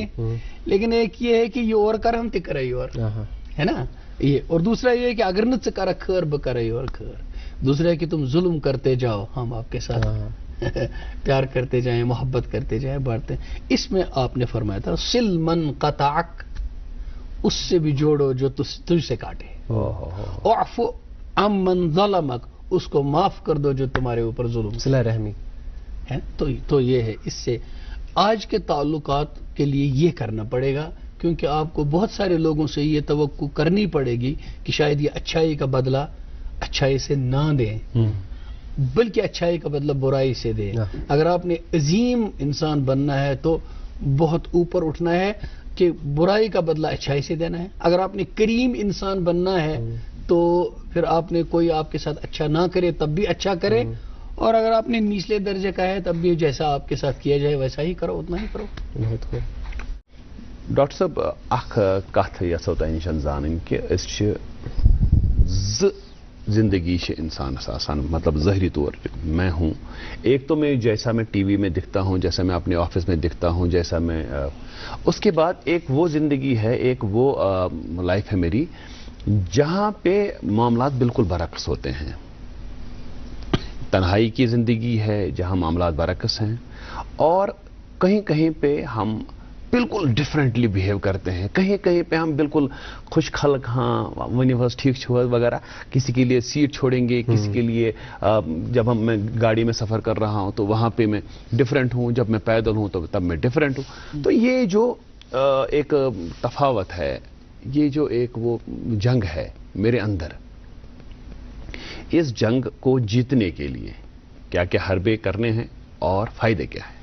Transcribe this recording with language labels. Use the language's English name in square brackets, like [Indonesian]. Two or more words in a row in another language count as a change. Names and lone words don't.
[Urdu] لیکن ایک یہ ہے کہ یہ اور کر ہم تی کرے اور ہے نا یہ, اور دوسرا یہ ہے کہ اگر نہ کرا خیر ب کرے اور خیر. دوسرا ہے کہ تم ظلم کرتے جاؤ, ہم آپ کے ساتھ پیار کرتے جائیں, محبت کرتے جائیں, بانٹتے. اس میں آپ نے فرمایا تھا [Arabic] سل من قطعک, [Urdu] اس سے بھی جوڑو جو تجھ سے کاٹے, [Arabic] اعفو عن من ظلمک, [Urdu] اس کو معاف کر دو جو تمہارے اوپر ظلم. صلہ رحمی ہے. تو یہ ہے, اس سے آج کے تعلقات کے لیے یہ کرنا پڑے گا, کیونکہ آپ کو بہت سارے لوگوں سے یہ توقع کرنی پڑے گی کہ شاید یہ اچھائی کا بدلہ اچھائی سے نہ دیں, بلکہ اچھائی کا بدلہ برائی سے دے. اگر آپ نے عظیم انسان بننا ہے تو بہت اوپر اٹھنا ہے کہ برائی کا بدلہ اچھائی سے دینا ہے. اگر آپ نے کریم انسان بننا ہے تو پھر آپ نے کوئی آپ کے ساتھ اچھا نہ کرے تب بھی اچھا کرے, اور اگر آپ نے نچلے درجے کا ہے تب بھی جیسا آپ کے ساتھ کیا جائے ویسا ہی کرو, اتنا ہی کرو. بہت خوب. [Kashmiri] ڈاکٹر صاحب اخ کت یژھو تۄہہِ نِش زانٕنۍ کہ أسۍ چھِ زٕ زندگی سے انسانس آسان, [Urdu] مطلب ظاہری طور پہ میں ہوں, ایک تو میں جیسا میں ٹی وی میں دکھتا ہوں, جیسا میں اپنے آفس میں دکھتا ہوں, جیسا میں, اس کے بعد ایک وہ زندگی ہے, ایک وہ لائف ہے میری جہاں پہ معاملات بالکل برعکس ہوتے ہیں. تنہائی کی زندگی ہے جہاں معاملات برعکس ہیں, اور کہیں کہیں پہ ہم بالکل [English] differently behave [Urdu] کرتے ہیں, کہیں کہیں پہ ہم بالکل خوش خلق, [Kashmiri] ہاں ونیو حظ ٹھیک چھو وغیرہ, [Urdu] کسی کے لیے سیٹ چھوڑیں گے, کسی کے لیے جب میں گاڑی میں سفر کر رہا ہوں تو وہاں پہ میں ڈفرینٹ ہوں, جب میں پیدل ہوں تو تب میں ڈفرینٹ ہوں. تو یہ جو ایک تفاوت ہے, یہ جو ایک وہ جنگ ہے میرے اندر, اس جنگ کو جیتنے کے لیے کیا کیا حربے کرنے ہیں اور فائدے کیا ہیں؟